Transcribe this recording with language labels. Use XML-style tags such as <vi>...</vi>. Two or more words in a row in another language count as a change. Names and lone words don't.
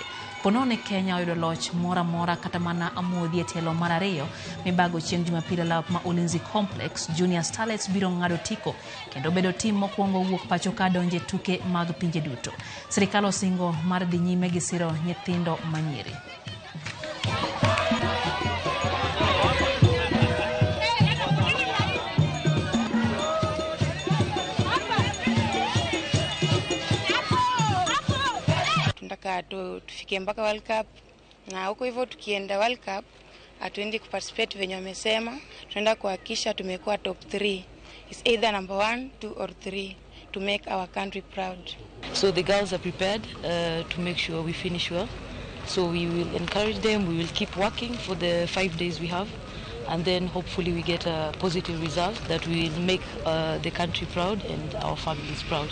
<luo>Ponone Kenya oyudo loch mora kata mana amodhi e tielo mar ariyo mibago chieng' Jumapil lap ma Ulinzi Complex. Junior Starlets biro ng'ado tiko kendo bedo tim mokwongo wuok pachoka donje tuke mag pinje duto. Sirikal osingo mar dhi nyime gi siro nyithindo manyiri.</luo> <sw>Tufike mpaka World Cup na huko hivyo tukienda World Cup hatuendi kuparticipate venye wamesema, tunaenda kuhakikisha tumekuwa top 3.</sw> <en>It's either number 1, 2 or 3 to make our country proud. So the girls are prepared to make sure we finish well. So we will encourage them, we will keep working for the 5 days we have, and then hopefully we get a positive result that will make the country proud and our families proud.</en>